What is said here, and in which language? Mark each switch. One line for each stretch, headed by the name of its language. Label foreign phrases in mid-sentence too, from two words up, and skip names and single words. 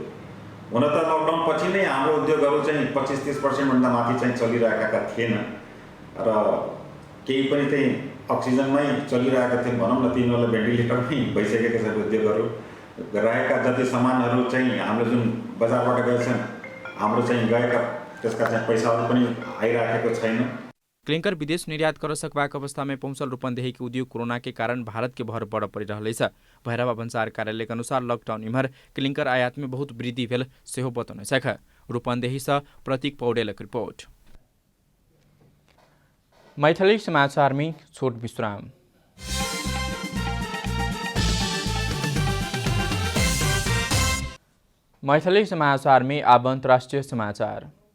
Nepali: हुन त लकडाउन पछि नै हाम्रो उद्योगहरू चाहिँ 25-30% भन्दा माथि चाहिँ चलिरहेका थिएन र केही पनि चाहिँ अक्सिजनमै चलिरहेका थिए भनौँ न। तिनीहरूलाई भेन्टिलेटरमै भइसकेका छन् उद्योगहरू। रहेका जति सामानहरू चाहिँ हाम्रो जुन बजारबाट गएछन् हाम्रो चाहिँ गएका त्यसका चाहिँ पैसाहरू पनि आइराखेको छैन।
Maithili: क्लिंकर विदेश निर्यात कर सकबाक अवस्था में पहुंचल रूपन्देही के उद्योग कोरोना के कारण भारत के भर बड़ परिरहलैछ। भैरहवा भन्सार कार्यालय के अनुसार लकडाउन इम्हर क्लिंकर आयात में बहुत वृद्धि भेल सेहो बतौनेछ। रूपन्देही से प्रतीक पौडेलक रिपोर्ट। मैथिली समाचार में छोट विश्राम। मैथिली समाचार में अब अंतर्राष्ट्रीय समाचार।